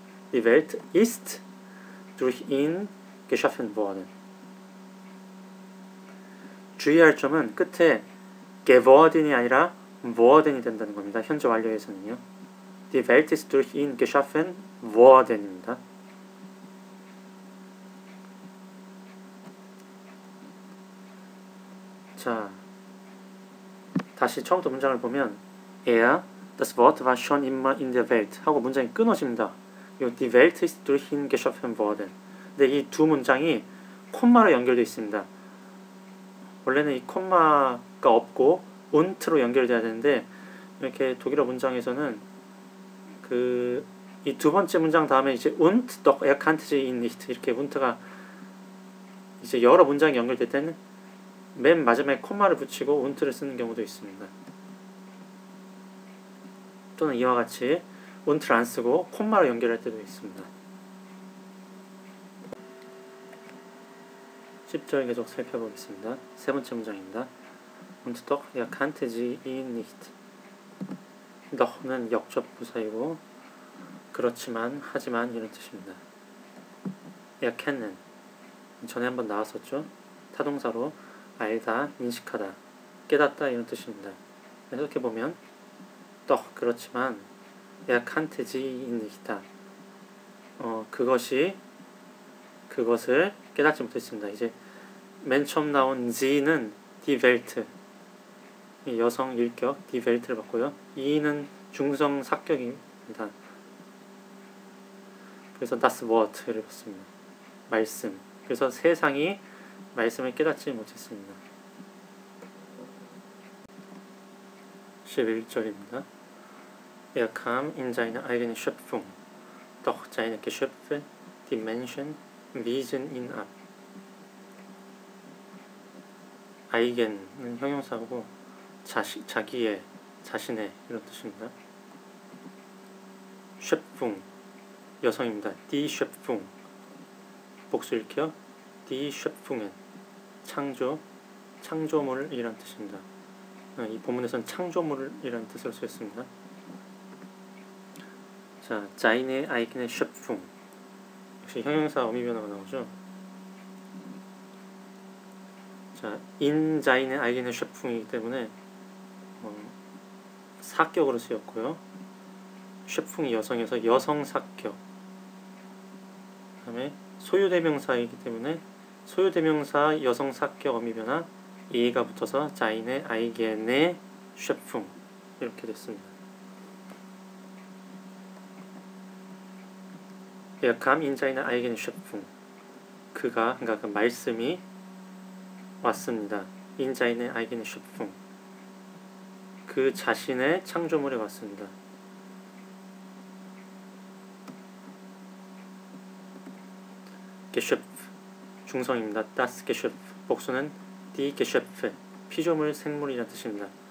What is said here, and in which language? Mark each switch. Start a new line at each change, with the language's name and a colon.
German: Die Welt ist durch ihn geschaffen worden.
Korean: 주의할 점은 끝에 geworden이 아니라 worden이 된다는 겁니다. 현재 완료에서는요.
German: Die Welt ist durch ihn geschaffen worden
Korean: 입니다. 자, 다시 처음부터 문장을 보면
German: das Wort war schon immer in der Welt
Korean: 하고 문장이 끊어집니다.
German: Die Welt ist durch ihn geschaffen worden.
Korean: 근데 이 두 문장이 콤마로 연결되어 있습니다. 원래는 이 콤마가 없고 unt로 연결돼야 되는데 이렇게 독일어 문장에서는 이 두 번째 문장 다음에 이제
German: und doch erkannte sie ihn nicht
Korean: 이렇게 unt가 이제 여러 문장이 연결될 때는 맨 마지막에 콤마를 붙이고 unt를 쓰는 경우도 있습니다. 또는 이와 같이 unt를 안 쓰고 콤마로 연결할 때도 있습니다. 10절 계속 살펴보겠습니다. 세 번째 문장입니다.
German: Und doch erkannte sie ihn nicht.
Korean: doch는 역접 부사이고 그렇지만, 하지만 이런 뜻입니다. erkennen 전에 한번 나왔었죠. 타동사로 알다, 인식하다, 깨닫다 이런 뜻입니다. 해석해보면
German: doch
Korean: 그렇지만
German: erkannte sie ihn nicht.
Korean: 그것을 깨닫지 못했습니다. 이제 맨 처음 나온 sie는 die Welt 여성 일격 die Welt를 봤고요. 이는 중성 사격입니다. 그래서 das Wort를 봤습니다. 말씀. 그래서 세상이 말씀을 깨닫지 못했습니다. 11절입니다.
German: kam in seine eigene Schöpfung, doch seine Geschöpfe, die Menschen, wiesen ihn ab.
Korean: eigen은 형용사고 자기의, 자신의 이런 뜻입니다. Schöpfung 여성입니다. Die Schöpfung 복수일게요. Die Schöpfungen 창조물이란 뜻입니다. 이 본문에서는 창조물이라는 뜻으로 쓰였습니다. 자,
German: seine eigene Schöpfung
Korean: 역시 형용사 어미변화가 나오죠. 자,
German: in seine eigene Schöpfung
Korean: 이기 때문에 사격으로 쓰였고요. 셰풍이 여성에서 여성 사격. 그 다음에 소유대명사이기 때문에 소유대명사 여성 사격 어미변화 이가 붙어서 자인의 아이겐의 셰풍 이렇게 됐습니다.
German: kam in seine eigene Schöpfung
Korean: 그러니까 그 말씀이 왔습니다.
German: in seine eigene Schöpfung
Korean: 그 자신의 창조물에 왔습니다. Geschöpf 중성입니다. Das Geschöpf 복수는 die Geschöpfe 피조물 생물이란 뜻입니다.